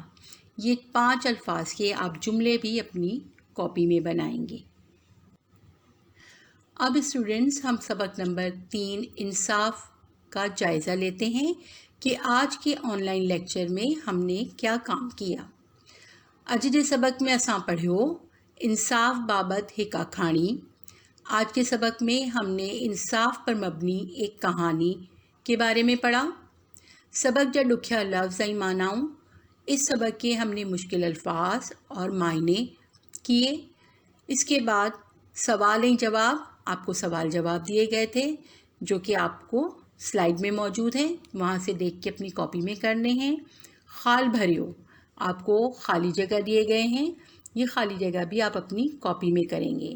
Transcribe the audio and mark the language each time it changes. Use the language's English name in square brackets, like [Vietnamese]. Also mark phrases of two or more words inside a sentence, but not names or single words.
[Hindi] ये 5 अल्फाज के आप जुमले भी अपनी कॉपी में बनाएंगे। अब स्टूडेंट्स, हम सबक नंबर 3 इंसाफ का जायज़ा लेते हैं कि आज के [English] online lecture [Hindi] में हमने क्या काम किया। [Sindhi] अज जे सबक में असां पढ़ियो इंसाफ बाबत हिक आखाणी। [Hindi] आज के सबक में हमने इंसाफ पर मबनी एक कहानी के बारे में पढ़ा। [Sindhi] सबक जा ॾुखिया लफ्ज़ ऐं मानाऊं। [Hindi] इस सबक के हमने मुश्किल अल्फाज और मायने किए। इसके बाद [Sindhi] सवाल ऐं जवाब, [Hindi] आपको सवाल जवाब दिए गए थे जो कि आपको स्लाइड में मौजूद हैं, वहाँ से देख के अपनी कॉपी में करने हैं। [Sindhi] खाल भरियो, [Hindi] आपको खाली जगह दिए गए हैं, ये खाली जगह भी आप अपनी कॉपी में करेंगे।